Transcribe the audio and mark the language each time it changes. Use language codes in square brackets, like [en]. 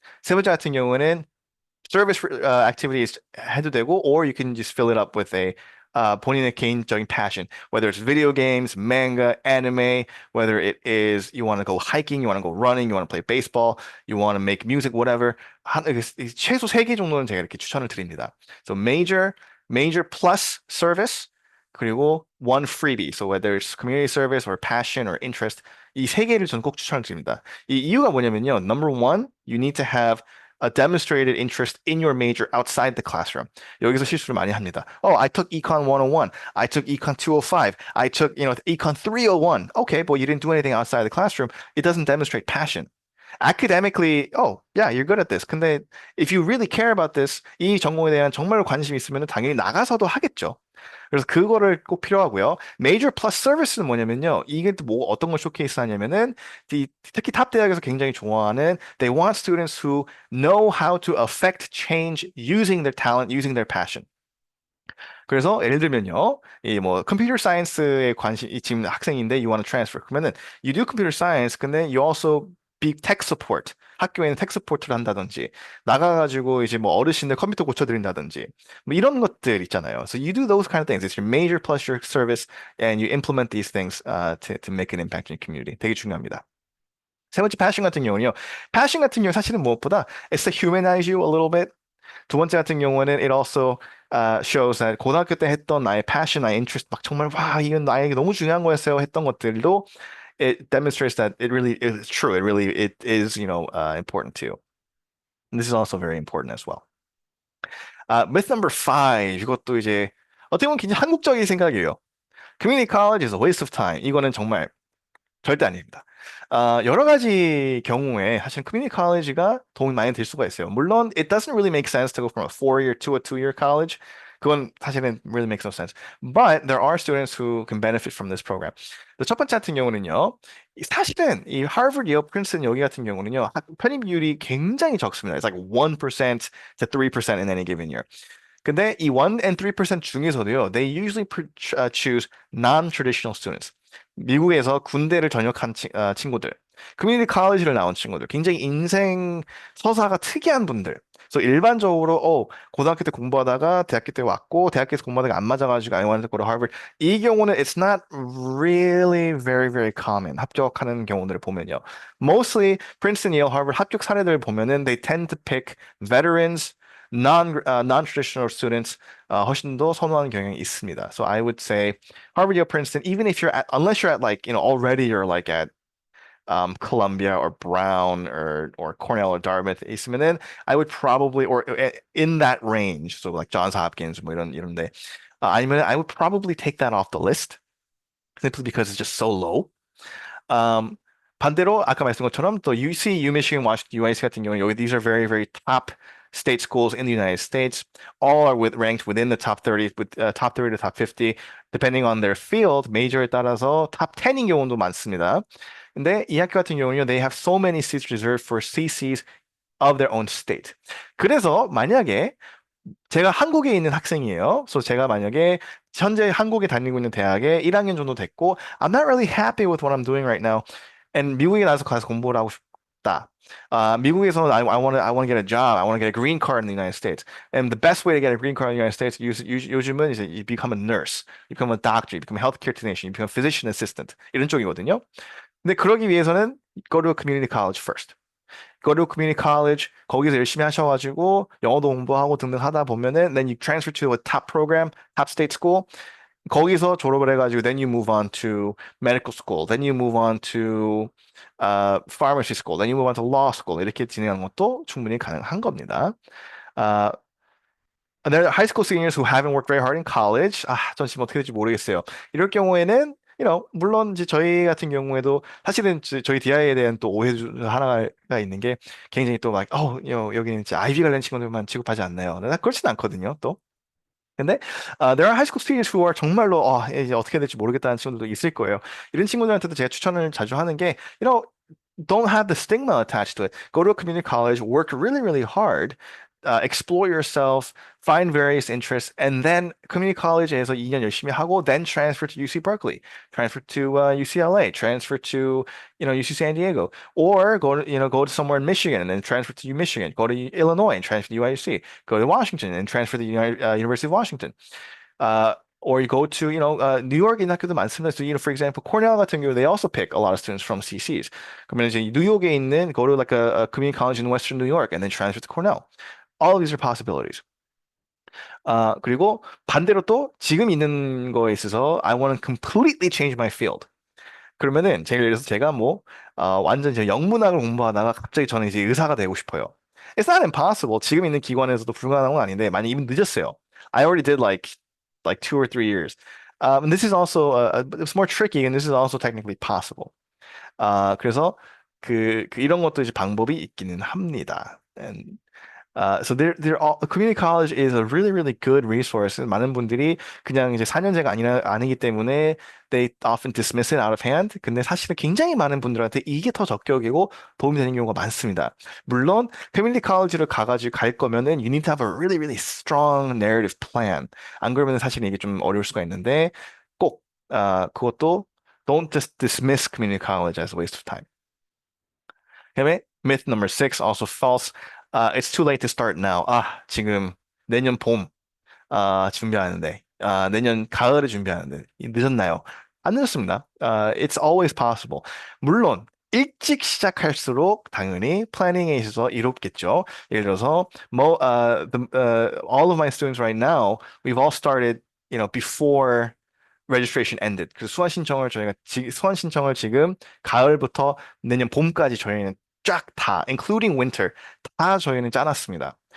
[ko] 세 번째 같은 경우에는 [en] service activities [ko] 해도 되고, [en] or you can just fill it up with a [ko] 본인의 개인적인 [en] passion, whether it's video games, manga, anime, whether it is you want to go hiking, you want to go running, you want to play baseball, you want to make music, whatever. [ko] 최소 세 개 정도는 제가 이렇게 추천을 드립니다. [en] So major plus service, [ko] 그리고 [en] one freebie. So whether it's community service or passion or interest, [ko] 이 세 개를 저는 꼭 추천을 드립니다. 이 이유가 뭐냐면요. [en] Number one, you need to have a demonstrated interest in your major outside the classroom. [ko] 여기서 실수를 많이 합니다. [en] I took Econ 101. I took Econ 205. I took, Econ 301. Okay, but you didn't do anything outside the classroom. It doesn't demonstrate passion. Academically, yeah, you're good at this. [ko] 근데 [en] if you really care about this, [ko] 이 전공에 대한 정말 관심이 있으면 당연히 나가서도 하겠죠. 그래서 그거를 꼭 필요하고요. [en] Major plus service는 [ko] 뭐냐면요. 이게 또 뭐 어떤 걸 쇼케이스 하냐면은 특히 탑 대학에서 굉장히 좋아하는 [en] they want students who know how to affect change using their talent, using their passion. [ko] 그래서 예를 들면요, 이 뭐 컴퓨터 사이언스에 관심 이 지금 학생인데 [en] you want to transfer [ko] 그러면은 [en] you do computer science [ko] 근데 [en] you also be tech support [ko] 학교에는 tech support를 한다든지 나가가지고 이제 뭐 어르신들 컴퓨터 고쳐드린다든지 뭐 이런 것들 있잖아요. [en] So you do those kind of things. It's your major plus your service and you implement these things to make an impact in your community. [ko] 되게 중요합니다. 세 번째 passion 같은 경우는요. [en] passion [ko] 같은 경우 사실은 무엇보다 [en] it's to humanize you a little bit. [ko] 두 번째 같은 경우는 [en] it also shows that [ko] 고등학교 때 했던 나의 passion, 나의 interest 막 정말 와 이건 나에게 너무 중요한 거였어요 했던 것들도 [en] it demonstrates that it really is true. It is important too. And this is also very important as well. Myth number five [ko] 이것도 이제 어떻게 보면 굉장히 한국적인 생각이에요. [en] Community college is a waste of time. [ko] 이거는 정말 절대 아닙니다. 여러 가지 경우에 사실 커뮤니티 컬리지가 도움이 많이 될 수가 있어요. [en] 물론 it doesn't really make sense to go from a 4-year to a 2-year college. [ko] 그건 사실은 [en] really makes no sense. But there are students who can benefit from this program. [ko] 첫 번째 같은 경우는요. 사실은 이 하버드, 예일, 프린스턴 여기 같은 경우는요. 편입률이 굉장히 적습니다. [en] It's like 1% to 3% in any given year. [ko] 근데 이 1 and 3% 중에서도요. [en] They usually choose non-traditional students. [ko] 미국에서 군대를 전역한 친구들, 커뮤니티 칼리지를 나온 친구들, 굉장히 인생 서사가 특이한 분들. 그래서 일반적으로 고등학교 때 공부하다가 대학교 때 왔고 대학교에서 공부하다가 안 맞아가지고 [en] I wanted to go to Harvard. [ko] 이 경우는 [en] it's not really very very common. [ko] 합격하는 경우들을 보면요. [en] Mostly Princeton, Yale, Harvard [ko] 합격 사례들을 보면은 [en] they tend to pick veterans, non-traditional students [ko] 훨씬 더 선호하는 경향이 있습니다. [en] So I would say Harvard, Yale, Princeton, even if unless you're at like, already you're like at Columbia or Brown or Cornell or Dartmouth [ko] 있으면은 [en] I would probably or in that range, so like Johns Hopkins [ko] 뭐 이런데 아니면 [en] I would probably take that off the list simply because it's just so low. Um, [ko] 반대로 아까 말씀한 것처럼 또 UC, Michigan, Washington, UIC 같은 경우는 여기 [en] these are very, very top state schools in the United States. All are ranked within the top 30, with top 30 to top 50, depending on their field, major [ko] 에 따라서 [en] top 10인 경우도 많습니다. [ko] 근데 이 학교 같은 경우는요, [en] they have so many seats reserved for CCs of their own state. [ko] 그래서 만약에 제가 한국에 있는 학생이에요. 그래서 제가 만약에 현재 한국에 다니고 있는 대학에 1학년 정도 됐고, [en] I'm not really happy with what I'm doing right now. [ko] And 미국에 나서 가서 공부를 하고 싶다. 미국에서 [en] I want to get a job. I want to get a green card in the United States. And the best way to get a green card in the United States [ko] 요즘은 이제 [en] you become a nurse, you become a doctor, you become a healthcare technician, you become a physician assistant [ko] 이런 쪽이거든요. 근데 그러기 위해서는 [en] go to a community college first. go to community college [ko] 거기서 열심히 하셔가지고 영어도 공부하고 등등 하다 보면은 [en] then you transfer to a top program, top state school. [ko] 거기서 졸업을 해가지고 [en] then you move on to medical school, then you move on to pharmacy school, then you move on to law school [ko] 이렇게 진행하는 것도 충분히 가능한 겁니다. [en] 아, And there are high school seniors who haven't worked very hard in college. [ko] 전 지금 어떻게 될지 모르겠어요. 이럴 경우에는, 물론 이제 저희 같은 경우에도 사실은 저희 DI에 대한 또 오해 중 하나가 있는 게 굉장히 또 막, 여기는 이제 아이비 관련 친구들만 취급하지 않나요? 그렇진 않거든요, 또. 근데 [en] there are high school students who are [ko] 정말로 이제 어떻게 될지 모르겠다는 친구들도 있을 거예요. 이런 친구들한테도 제가 추천을 자주 하는 게, [en] don't have the stigma attached to it. Go to a community college, work really, really hard, explore yourself, find various interests, and then community college [ko] 에서 2년 열심히 하고, [en] then transfer to UC Berkeley, transfer to UCLA, transfer to UC San Diego, or go to somewhere in Michigan and then transfer to U Michigan, go to Illinois and transfer to UIC, go to Washington and transfer to the University of Washington. Uh, or you go to, New York [ko] 학교도 많습니다. [en] So, for example, Cornell [ko] 같은 경우, [en] they also pick a lot of students from CCs. [ko] 그러면 이제 뉴욕에 있는, [en] go to like a community college in Western New York and then transfer to Cornell. All of these are possibilities. [ko] 그리고 반대로 또 지금 있는 거에 있어서 [en] I want to completely change my field. [ko] 그러면은 예를 들어서 제가 완전 이제 영문학을 공부하다가 갑자기 저는 이제 의사가 되고 싶어요. [en] It's not impossible. [ko] 지금 있는 기관에서도 불가능한 건 아닌데 많이 이미 늦었어요. [en] I already did like 2 or 3 years. And this is also it's more tricky, and this is also technically possible. [ko] 그래서 이런 것도 이제 방법이 있기는 합니다. [en] And so community college is a really, really good resource. [ko] 많은 분들이 그냥 이제 4년제가 아니기 때문에 [en] they often dismiss it out of hand. [ko] 근데 사실은 굉장히 많은 분들한테 이게 더 적격이고 도움이 되는 경우가 많습니다. [en] 물론 community college [ko] 를 가가지고 갈 거면은 [en] you need to have a really, really strong narrative plan. [ko] 안 그러면 사실은 이게 좀 어려울 수가 있는데 꼭 그것도 [en] don't just dismiss community college as a waste of time. [ko] 그다음에 [en] myth number 6, also false. It's too late to start now. [ko] 지금 내년 봄 준비하는데, 내년 가을에 준비하는데 늦었나요? 안 늦었습니다. [en] It's always possible. [ko] 물론 일찍 시작할수록 당연히 플래닝에 있어서 이롭겠죠. 예를 들어서 [en] all of my students right now, we've all started, before registration ended. [ko] 그 수강 신청을 지금 가을부터 내년 봄까지 저희는 쫙 다, [en] including winter, [ko] 다 저희는 짜놨습니다.